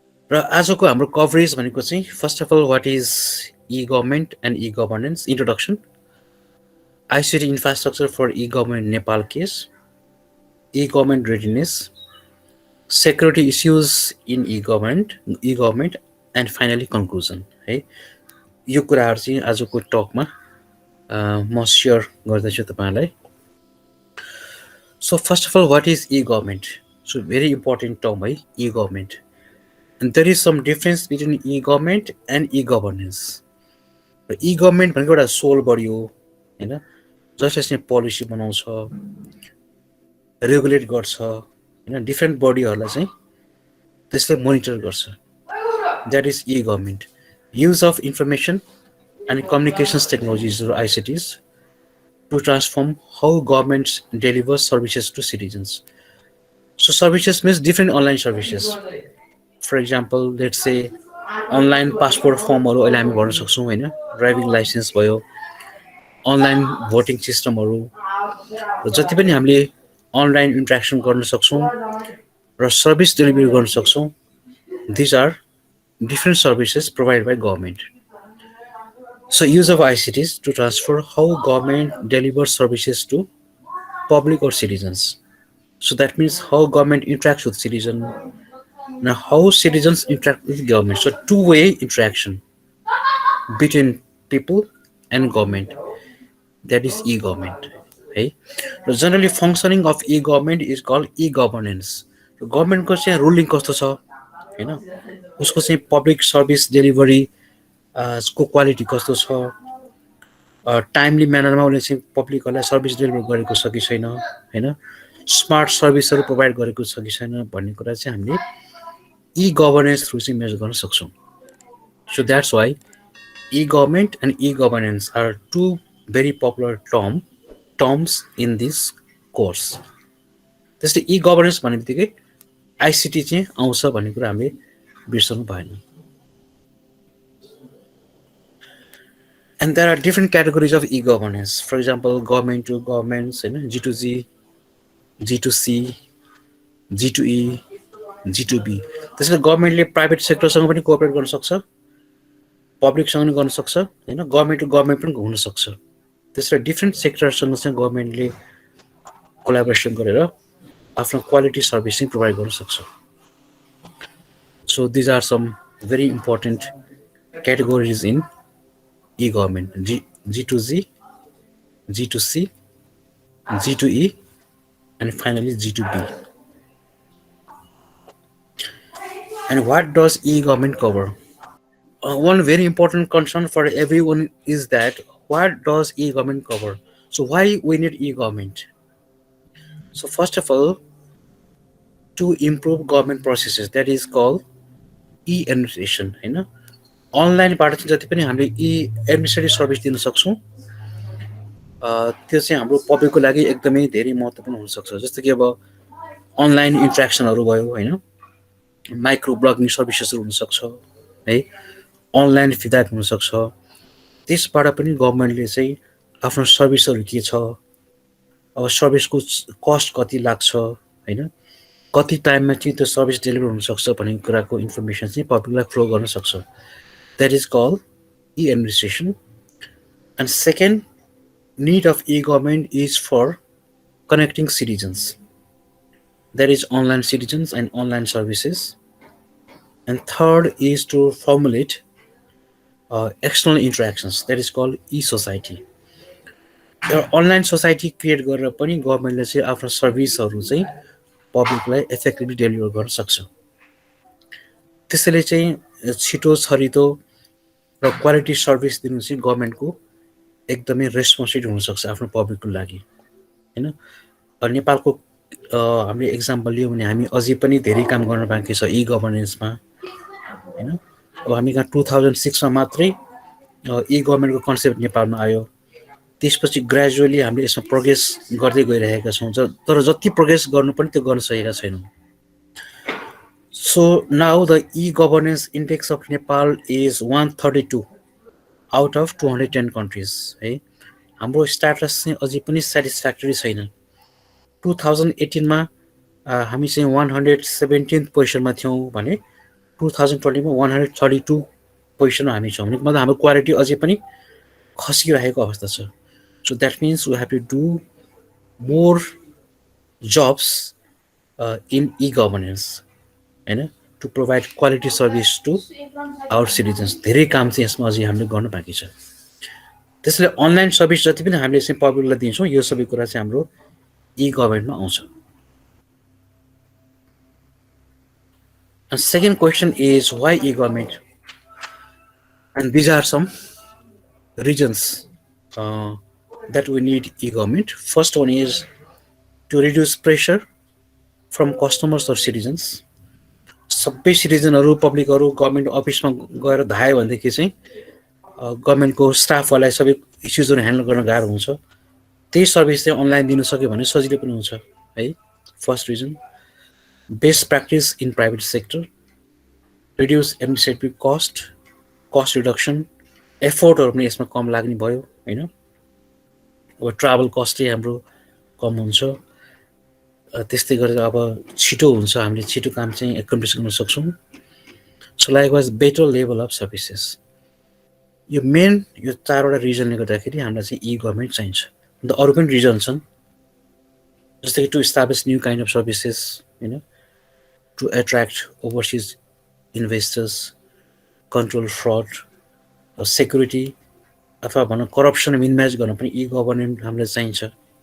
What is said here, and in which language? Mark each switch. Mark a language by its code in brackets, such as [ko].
[ne] र आजको हाम्रो कभरेज भनेको चाहिँ [en] First of all what is e government and e governance, introduction, ICT infrastructure for e-government Nepal case, e-government readiness, security issues in e-government, and finally conclusion. [ne] है यो कुराहरु चाहिँ आजको टकमा म शेयर गर्दैछु तपाईहरुलाई। [en] So first of all, what is e-government? So very important term है e-government, and there is some difference between e-government and e-governance. [ne] E-government भनेको एउटा सोल बडी हो हैन, जसले चाहिँ पोलिसी बनाउँछ, रेगुलेट गर्छ हैन, डिफ्रेन्ट बडीहरूलाई चाहिँ त्यसले मोनिटर गर्छ। [en] That is e government. Use of information and communications technologies र ICTs to transform how governments deliver services to citizens. So services means different online services. For example let's say [ne] online passport फर्महरू अहिले हामी भर्न सक्छौँ हैन, driving licence भयो, online voting सिस्टमहरू, र जति पनि हामीले अनलाइन इन्ट्रेक्सन गर्न सक्छौँ र सर्भिस डेलिभरी गर्न सक्छौँ, [en] These are different services provide by government. So use of ICTs to transfer how government deliver services to public और citizens. So that means how government interacts with citizen and how citizens interact with government. So two-way interaction between people and government, that is e-government. Okay? The generally functioning of e-government is called e-governance. [ne] So government को चाहिँ ruling कस्तो छ हैन, उसको चाहिँ public service delivery को quality कस्तो छ, टाइमली म्यानरमा उसले चाहिँ पब्लिकहरूलाई सर्भिस डेलिभर गरेको छ कि छैन हैन, स्मार्ट सर्भिसहरू प्रोभाइड गरेको छ कि छैन भन्ने कुरा चाहिँ हामीले e-governance through चाहिँ मेजर गर्न सक्छौँ। [en] So that's why e-government and e-governance are two very popular terms in this course. [ne] त्यसले e-governance भन्ने बित्तिकै आइसिटी चाहिँ आउँछ भन्ने कुरा हामीले बिर्सनु भएन। [en] And there are different categories of e-governance. For example, government to governments, G2G, G2C, G2E, G2B. [ne] त्यसले गभर्मेन्टले प्राइभेट सेक्टरसँग पनि कोअपरेट गर्न सक्छ, पब्लिकसँग पनि गर्न सक्छ हैन, गभर्मेन्ट टु गभर्मेन्ट पनि हुन सक्छ। त्यसले डिफ्रेन्ट सेक्टरसँग चाहिँ गभर्मेन्टले कोलाबोरेसन गरेर आफ्नो क्वालिटी सर्भिस चाहिँ प्रोभाइड गर्न सक्छ। [en] So these are some very important categories in e-government: G2G, G2C, G2E, and finally G2B. And what does e-government cover? One very important concern for everyone is that what does e-government cover? So why we need e-government? So first of all, to improve government processes, that is called e-administration हैन। [ne] अनलाइनबाट चाहिँ जति पनि हामीले e-administrative service दिन सक्छौँ त्यो चाहिँ हाम्रो पब्लिकको लागि एकदमै धेरै महत्त्वपूर्ण हुन सक्छ। जस्तो कि अब अनलाइन इन्ट्रेक्सनहरू भयो हैन, माइक्रो ब्लगिङ सर्भिसेसहरू हुन सक्छ है, अनलाइन फिडब्याक हुन सक्छ। त्यसबाट पनि गभर्मेन्टले चाहिँ आफ्नो सर्भिसहरू के छ, अब सर्भिसको कस्ट कति लाग्छ हैन, कति टाइममा चाहिँ त्यो सर्भिस डेलिभर हुन सक्छ भन्ने कुराको इन्फर्मेसन चाहिँ पब्लिकलाई फ्लो गर्न सक्छ। [en] That is called e-administration. And second need of e-government is for connecting citizens. That is online citizens and online services. And third is to formulate external interactions, that is called e-society. [ne] एउटा online society create गरेर पनि गभर्मेन्टले चाहिँ आफ्नो सर्भिसहरू चाहिँ पब्लिकलाई effectively deliver गर्न सक्छ। त्यसैले चाहिँ छिटो छरितो र क्वालिटी सर्भिस दिनु चाहिँ गभर्मेन्टको एकदमै रेस्पोन्सिबिलिटी हुनसक्छ आफ्नो पब्लिकको लागि, होइन। नेपालको हामीले एक्जाम्पल लियौँ भने हामी अझै पनि धेरै काम गर्न बाँकी छ ई गभर्नेन्समा, होइन। अब हामी कहाँ 2006मा मात्रै ई गभर्मेन्टको कन्सेप्ट नेपालमा आयो। त्यसपछि ग्रेजुअली हामीले यसमा प्रोग्रेस गर्दै गइरहेका छौँ, तर जति प्रोग्रेस गर्नु पनि त्यो गर्न सकेका छैनौँ। [en] So now the e-governance index of Nepal is 132 out of 210 countries, है। [ne] हाम्रो स्ट्याटस चाहिँ अझै पनि सेटिस्फ्याक्टरी छैन। 2018 मा हामी चाहिँ 117th पोजिसनमा थियौँ भने 2020 मा 132 पोजिसनमा हामी छौँ, मतलब हाम्रो क्वालिटी अझै पनि खसिरहेको अवस्था छ। [en] So that means we have to do more jobs in e-governance, होइन, to provide quality service to our citizens. [ne] धेरै काम चाहिँ यसमा अझै हामीले गर्नु बाँकी छ। त्यसैले अनलाइन सर्भिस जति पनि हामीले चाहिँ पब्लिकलाई दिन्छौँ यो सबै कुरा चाहिँ हाम्रो ई गभर्मेन्टमा आउँछ। [en] And second question is why e-government? And these are some reasons that we need e-government. First one is to reduce pressure from customers or citizens. [ne] सबै सिटिजनहरू पब्लिकहरू गभर्मेन्ट अफिसमा गएर धायो भनेदेखि चाहिँ गभर्मेन्टको स्टाफहरूलाई सबै इस्युजहरू ह्यान्डल गर्न गाह्रो हुन्छ। त्यही सर्भिस चाहिँ अनलाइन दिन सक्यो भने सजिलो पनि हुन्छ, है। [en] First reason. Best practice in private sector, reduce administrative cost reduction, एफोर्टहरू [ne] पनि यसमा कम लाग्ने भयो, [en] होइन। [ne] अब ट्राभल कस्ट चाहिँ हाम्रो कम हुन्छ। त्यस्तै गरेर अब छिटो हुन्छ, हामीले छिटो काम चाहिँ एकम्प्लिस गर्न सक्छौँ। [en] So likewise better level of services. [ne] यो मेन यो चारवटा रिजनले गर्दाखेरि हामीलाई चाहिँ ई गभर्मेन्ट चाहिन्छ। अन्त अरू पनि रिजन छन्, जस्तै कि [en] to establish new kind of services, [ne] होइन, [en] to attract overseas investors, [ne] control fraud, security अथवा भनौँ करप्सन मिनिमाइज गर्न पनि ई गभर्मेन्ट हामीलाई चाहिन्छ।